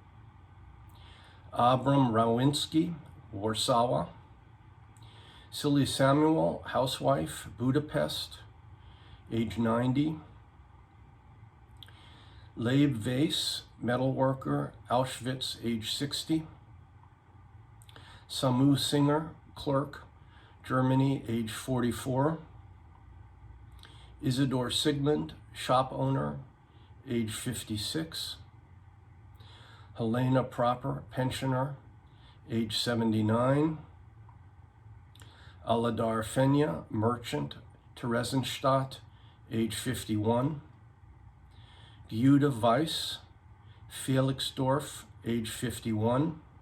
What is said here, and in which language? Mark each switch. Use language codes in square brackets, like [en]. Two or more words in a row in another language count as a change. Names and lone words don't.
[en] Abram Rawinski, Warsaw. Silly Samuel, housewife, Budapest, age 90. Leib Vase, metalworker, Auschwitz, age 60. Samu Singer, clerk, Germany, age 44. Isidore Sigmund, shop owner, age 56. Helena Proper, pensioner, age 79. Aladar Fenya, merchant, Theresienstadt, age 51. Judah Weiss, Felixdorf, age 51.